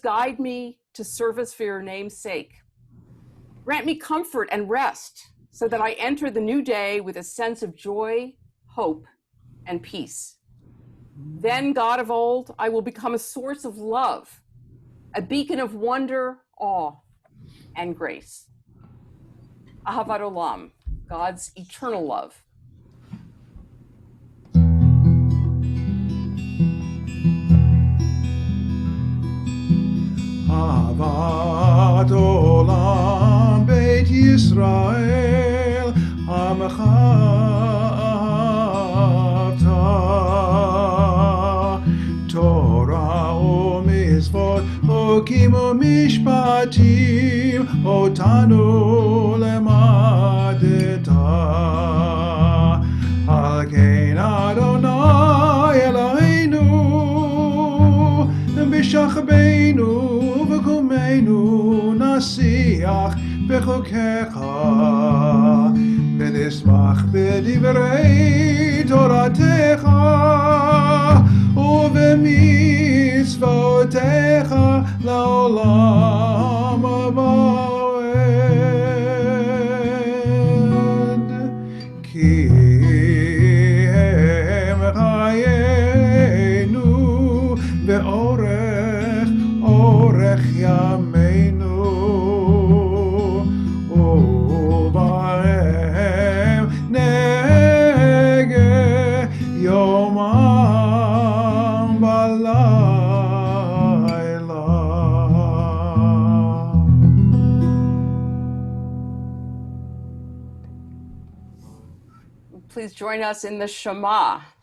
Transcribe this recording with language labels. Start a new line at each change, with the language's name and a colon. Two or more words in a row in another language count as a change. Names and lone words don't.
English: Guide me to service for your name's sake. Grant me comfort and rest so that I enter the new day with a sense of joy, hope, and peace. Then, God of old, I will become a source of love, a beacon of wonder, awe, and grace.
Hebrew: אהבת עולם,
English: God's eternal love.
Hebrew: אהבת עולם בית ישראל עמך תורה ומצוות חקים ומשפטים אותנו למדת. על כן אדני אלהינו, בשכבנו ובקומנו נשיח בחקיך ונשמח בדברי תורתך, ובמצוותיך לעולם הבא. כי הם חיינו ואורך ימינו, ובהם נגה יומם בלילה.
English: Please join us in the Shema.